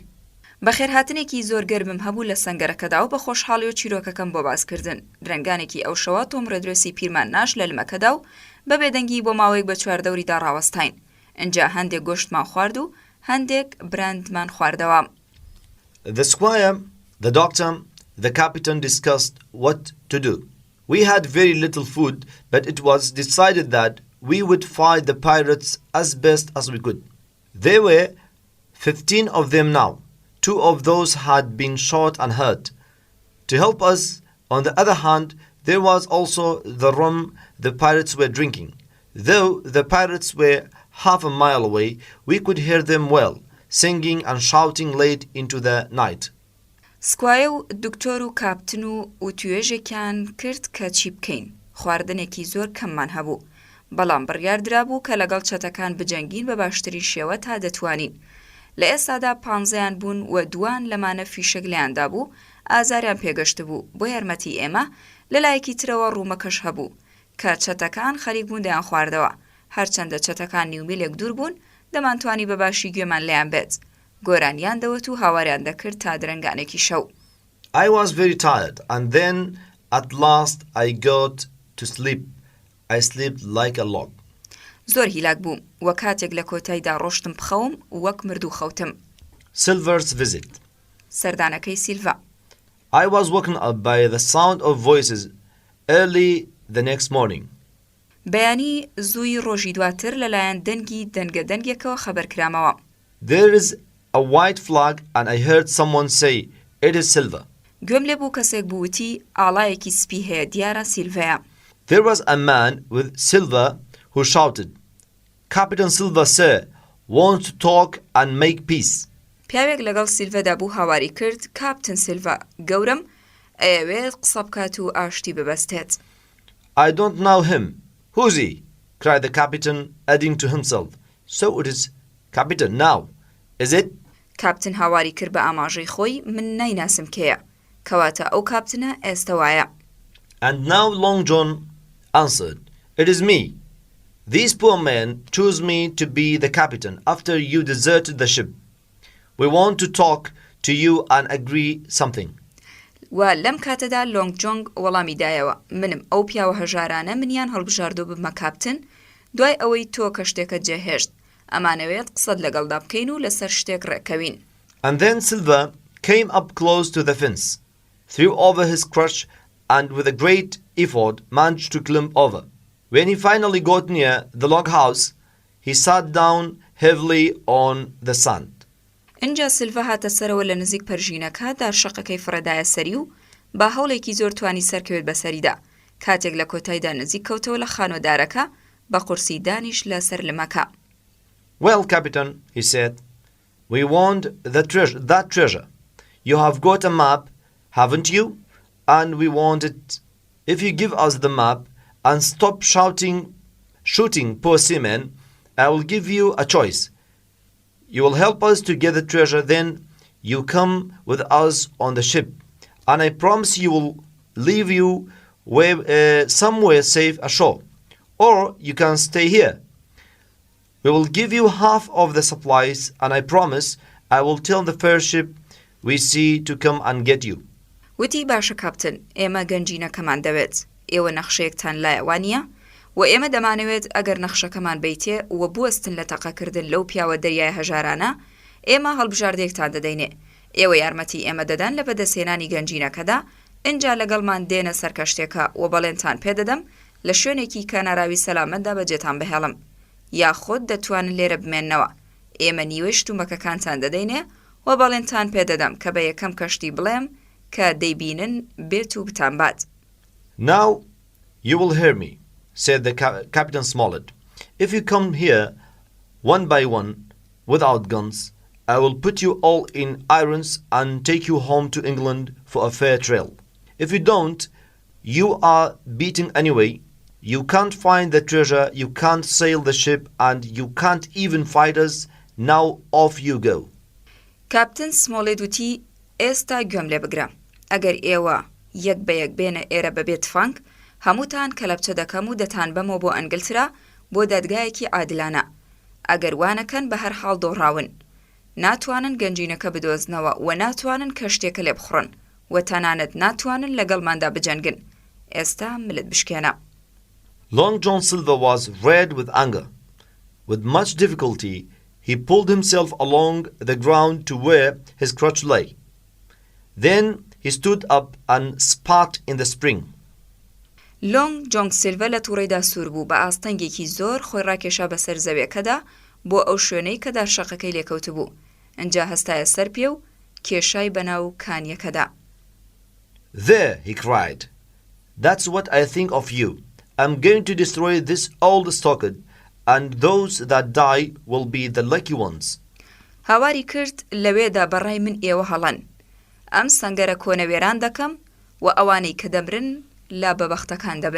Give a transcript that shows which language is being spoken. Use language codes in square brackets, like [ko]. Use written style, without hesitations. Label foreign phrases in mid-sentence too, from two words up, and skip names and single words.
[ckb] بەخێرهاتنێکی زۆر گەرمم هەبوو لە سەنگەرەکەدا و بە خۆشحاڵی و چیرۆکەکەم بۆ باسکردن. درەنگانێکی ئەو شەوە تۆم ڕێدرۆسی پیرمان ناش لە لمەکەدا و بە بێدەنگی بۆ ماوەیەک بە چواردەوریدا ڕاوەستاین. ئەنجا هەندێک گۆشتمان خوارد و هەندێک براندمان خواردەوە. [en] The squire, the doctor, the captain discussed what to do. We had very little food, but it was decided that we would fight the pirates as best as we could. There were 15 of them now. 2 of those had been shot and hurt. To help us, on the other hand, there was also the rum the pirates were drinking. Though the pirates were half a mile away, we could hear them well, singing and shouting late into the night. [ckb] سکوایە و دکتۆر و کاپتن و توێژێکیان کرد کە چی بکەین. خواردنێکی زۆر کەممان هەبوو. بەڵام بڕیاردرا بوو کە لەگەڵ چەتەکان بجەنگین بە باشترین شێوە تا دەتوانین. لە ئێستادا 15 بوون و دوان لەمانە فیشەک لێیاندا بوو ئازاریان پێگەشت بوو بۆ یارمەتی ئێمە لەلایەکی ترەوە ڕوومەکەش هەبوو کە چەتەکان خەریک بوون دەیان خواردەوە هەرچەندە چەتەکان نیومیلێک دوور بوون دەمانتوانی بە باشی گوێمان لێیان بێت گۆرانیان دەوت و هاواریان دەکرد تا درەنگانێکی شەو. [en] I was very tired and then at last I got to sleep. I slept like a log. [ckb] زۆر هیلاک بووم و کاتێک لە کۆتاییدا ڕۆشتم بخەوم وەک مردوو خەوتم. [en] Silver's visit. [ckb] سەردانەکەی سیلڤا. [en] I was woken up by the sound of voices early the next morning. [ckb] بەیانی زووی ڕۆژی دواتر لەلایەن دەنگی دەنگەدەنگێکەوە خەبەرکرامەوە. [en] There is a white flag and I heard someone say it is Silver. [ckb] گوێم لێ بوو کەسێک بووتی ئاڵایەکی سپی هەیە دیارە سیلڤەیە. [en] There was a man with silver who shouted, Captain Silver, sir, wants to talk and make peace. [ckb] پیاوێک لەگەڵ سیلڤەدا بوو هاواری کرد کاپتن سیلڤە گەورم ئەوێت قسە بکات و ئاشتی ببەستێت. [en] I don't know him. Who's he? cried the captain, adding to himself. So it is Captain now, is it? [ckb] کاپتن هاواری کرد بە ئاماژەی خۆی من نایناسم کێیە کەواتە ئەو کاپتنە ئێستا وایە. [en] And now Long John answered, It is me. These poor men chose me to be the captain after you deserted the ship. We want to talk to you and agree something. [ckb] و لەم کاتەدا لۆنگ جۆنگ وەڵامی دایەوە منم ئەو پیاوە هەژارانە منیان هەڵبژاردۆ بمە کاپتن دوای ئەوەی تۆ کەشتێکە جێهێشت ئەمانەوێت قسەت لەگەڵدا بکەین و لەسەر شتێک ڕێکەوین. [en] And then Silver came up close to the fence, threw over his crutch, and with a great effort managed to climb over. When he finally got near the log house, he sat down heavily on the sand. [ckb] اینجا سیلڤە هاتە سەرەوە لە نزیک پەرژینەکەدا شەقەکەی فڕەدایە سەری و با هەوڵێکی زۆر توانی سەرکەوێت بەسەریدا. کاتێک لە کۆتاییدا نزیک کەوتەوە لە خانۆدارەکە بە قورسی دانیش لەسەر لمەکە. [en] Well, Captain, he said, we want that treasure. You have got a map, haven't you? And we want it. If you give us the map and stop shooting poor seamen, I will give you a choice. You will help us to get the treasure, then you come with us on the ship, and I promise you will leave you somewhere safe ashore, or you can stay here. We will give you half of the supplies, and I promise I will tell the first ship we see to come and get you. [ckb] وتی باشە کاپتن، ئێمە گەنجینەکەمان دەوێت. ئێوە نەخشەیەکتان لایەوانە؟ و ئێمە دەمانەوێت ئەگەر نەخشەکەمان بیتێ و بوەستن لە تەقەکردن لەو پیاوە دەریای هەژارانە، ئێمە هەڵبژاردەیەکتان دەدەینێ. ئێوە یارمەتی ئێمە دەدەن لە بەدەستهێنانی گەنجینەکەدا، ئینجا لەگەڵمان دێنە سەر کەشتێکە و بەڵێنتان پێدەدەم لە شوێنێکی کەناراوی سەلامەتدا بەجێتان بهێڵم. یاخۆت دەتوانن لێرە بمێننەوە. ئێمە نیوەی شتومەکەکانتان دەدەینێ و بەڵێنتان پێدەدەم کە بە یەکەم کەشتی بڵێم کە دەیبینن بێت و بتانبات. [en] Now you will hear me, said the Captain Smollett. If you come here one by one without guns, I will put you all in irons and take you home to England for a fair trial. If you don't, you are beaten anyway. You can't find the treasure, you can't sail the ship, and you can't even fight us. Now off you go. [ckb] Captain Smollett وتی ئێستا گوێم لێ بگرە. ئەگەر ئێوە یەک بە یەک بێنە ئێرە بەبێت فانک، هەمووتان کەلەپچە دەکەم و دەتان بەمەوە بۆ ئەنگلترا بۆ دادگایەکی عادلانە. ئەگەر وانەکەن بە هەر حاڵ دۆڕاون. ناتوانن گەنجینەکە بدۆزنەوە و ناتوانن کەشتێکە لێ بخڕن و تەنانەت ناتوانن لەگەڵماندا بجەنگن. ئێستا ملت بشکێنە. [en] Long John Silver was red with anger. With much difficulty, he pulled himself along the ground to where his crutch lay. Then he stood up and spat in the spring. [ckb] لۆنگ جۆنگ سیلڤە لە تووڕێدا سوور بوو بە ئاستەنگێکی زۆر خۆی ڕاکێشا بەسەر زەویەکەدا بۆ ئەو شوێنەی کەدا شەقەکەی لێکەوت بوو. ئەنجا هەستایە سەر پێ و کێشای بەناو کانیەکەدا. [en] There, he cried. That's what I think of you. I'm going to destroy this old stockade, and those that die will be the lucky ones. [ckb] هاواری کرد لەوێدا بەڕای من ئێوە هەڵەن. ئەم سەنگەرە کۆنەوێران دەکەم و ئەوانەی کە دەمرن لا بەبەختەکان دەبن.